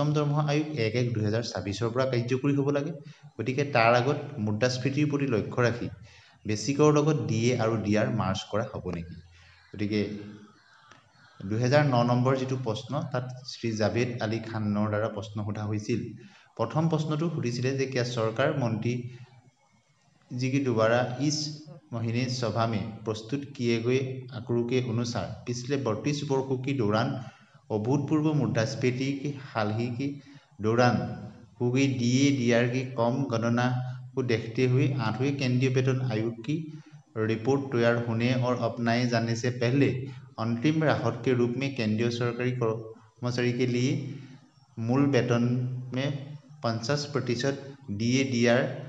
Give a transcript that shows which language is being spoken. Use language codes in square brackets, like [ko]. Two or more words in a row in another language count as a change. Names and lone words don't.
[as] দৰমহা আয়োগ 1/1/2024 পৰা কাৰ্যকৰী হ'ব লাগে গতিকে তাৰ আগত মুদ্ৰাস্ফীতিৰ প্ৰতি লক্ষ্য ৰাখি বেচিকৰ লগত ডিএ আৰু ডিআৰ মাৰ্জ কৰা হ'ব নেকি গতিকে 2009 নম্বৰ যেটো প্ৰশ্ন তাত শ্ৰী জাভেদ আলী খানৰ দ্বাৰা প্ৰশ্ন সোধা হৈছিল প্ৰথম প্ৰশ্নটো সুধিছিলে যে [hi] क्या सरकार मंत्री जी के द्वारा इस महीने सभा में प्रस्तुत किए गए आंकड़ों के अनुसार पिछले 32 वर्षों के दौरान अभूतपूर्व मुद्रास्फीति के हाल ही के दौरान हो गई डीए डीआर की कम गणना को देखते हुए 8वें केंद्रीय वेतन आयोग की रिपोर्ट तैयार होने और अपनाए जाने से पहले अंतिम राहत के रूप में केंद्रीय सरकारी कर्मचारी के लिए मूल वेतन में 50% डीए डीआर